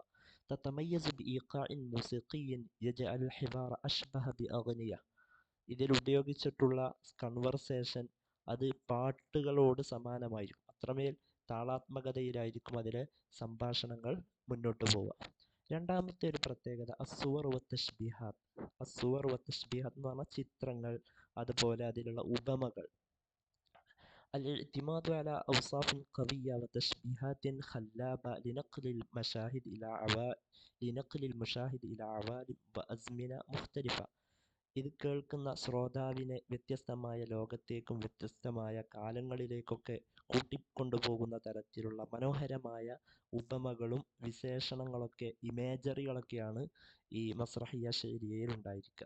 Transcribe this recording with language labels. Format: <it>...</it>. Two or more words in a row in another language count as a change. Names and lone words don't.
<ar>تتميز بإيقاع موسيقي يجعل الحوار أشبه بأغنية,</ar> <ml>ഇതിൽ ഉപയോഗിച്ചിട്ടുള്ള കൺവെർസേഷൻ അത് പാട്ടുകളോട് സമാനമായിരിക്കും, അത്രമേൽ താളാത്മകതയിലായിരിക്കും അതിലെ സംഭാഷണങ്ങൾ മുന്നോട്ട് പോവുക. രണ്ടാമത്തെ ഒരു പ്രത്യേകത</ml> <ar>الصور وتشبيهات. الصور وتشبيهات</ar> <ml>എന്ന് പറഞ്ഞാൽ ചിത്രങ്ങൾ, അതുപോലെ അതിലുള്ള ഉപമകൾ.</ml> <ar>الاعتماد على أوصاف قوية وتشبيهات خلابة لنقل المشاهد إلى عوالم وأزمنة مختلفة.</ar> <ml>ഇത് കേൾക്കുന്ന ശ്രോതാവിനെ വ്യത്യസ്തമായ ലോകത്തേക്കും വ്യത്യസ്തമായ കാലങ്ങളിലേക്കൊക്കെ കൂട്ടിക്കൊണ്ടുപോകുന്ന തരത്തിലുള്ള മനോഹരമായ ഉപമകളും വിശേഷണങ്ങളൊക്കെ, ഇമേജറികളൊക്കെയാണ് ഈ മസ്രഹിയ ശൈലിയിൽ ഉണ്ടായിരിക്കുക.</ml>